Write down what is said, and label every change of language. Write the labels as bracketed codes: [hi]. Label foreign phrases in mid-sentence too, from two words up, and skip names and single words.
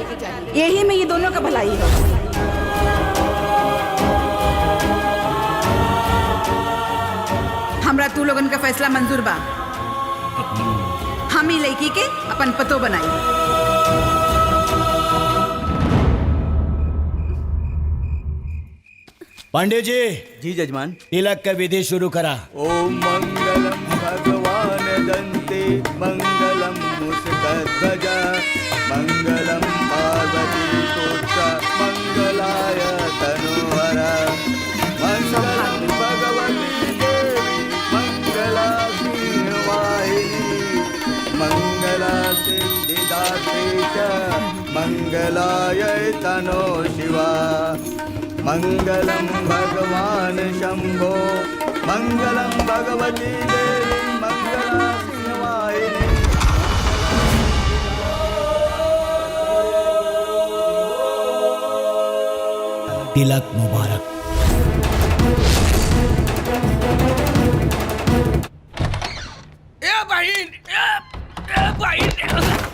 [bho] यही में ये दोनों का भलाई है। हमरा तू लोगन का फैसला मंजूर बा। हम ही लड़की के अपन पतो बनाई। पांडे जी। जी जजमान। तिलक का विधि शुरू करा। [sa] ओम मंगलम भगवान दंते मंगलम मुस्कध्वज मंगलम पार्वती पुत्र मंगलाय तनोहर मंगलम भगवती देवी मंगला वाहिनी मंगला सिद्धिदात्री च मंगलाय तनो शिवा मंगलम भगवान शंभो मंगलम भगवती देवी मंगला सिंहवाहिनी। [bho] तिलक मुबारक। ए बहन, ए बहन।